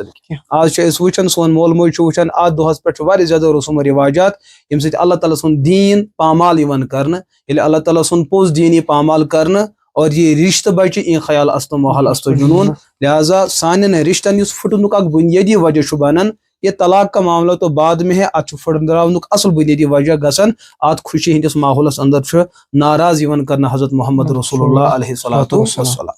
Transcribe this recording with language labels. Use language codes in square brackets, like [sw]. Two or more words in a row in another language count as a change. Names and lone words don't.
[ks] کینٛہہ آز چھِ أسۍ وٕچھان سون مول موج چھُ وٕچھان اتھ دۄہس پٮ۪ٹھ چھُ واریاہ زیادٕ رسوم و رواجات ییٚمہِ سۭتۍ اللہ تعالیٰ سُنٛد دیٖن پامال یِوان کرنہٕ ییٚلہِ اللہ تعالیٰ سُنٛد پوٚز دیٖن یی پامال کرنہٕ اور یہ رشتہٕ بچہِ [fa] این خیال استو محال استو جنوٗن [ks] لہٰذا سانٮ۪ن رشتن یُس پھٕٹنُک اکھ بُنیٲدی وجہ چھُ بنان [ur] یہ طلاق کا معاملہ تو بعد میں ہے [ks] اتھ چھُ پھٕٹراونُک اصل بُنیٲدی وجہ گژھان اتھ خوشی ہٕنٛدِس ماحولس اندر چھُ ناراض یِوان کرنہٕ حضرت محمد رسول اللہ [ar] علیہ الصلوۃ والسلام